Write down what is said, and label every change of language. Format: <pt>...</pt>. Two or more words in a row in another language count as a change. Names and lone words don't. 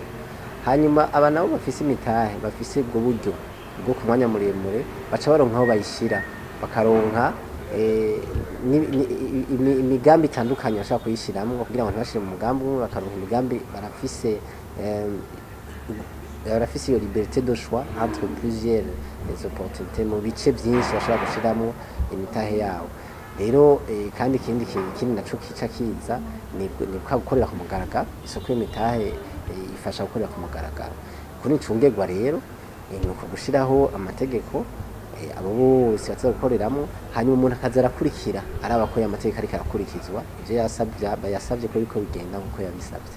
<rn>Hanyuma aba nabo bafise imitahe bafise ubwo buryo bwo ku mwanya muremure baca baronka aho bayishira, bakaronka imigambi itandukanye bashaka kuyishiramwo kugira ngo ntibashire mu mugambi umwe, bakaronka imigambi barafise iyo</rn> <fr>liberté de choix entre plusieurs opportunités</fr> <rn>mu bice byinshi bashobora gushiramwo imitahe yabo. Rero kandi ikindi naco kica kiza ni gukorera ku mugaragaro. Isoko y'imitahe ifasha gukorera ku mugaragaro. Kuri ncungerwa rero ni uko gushiraho amategeko abo bose baza gukoreramo, hanyuma umuntu akaza arakurikira araba ko amategeko ariko arakurikizwa, ivyo yasavye ko biko bigenda nkuko yabisavye.</rn>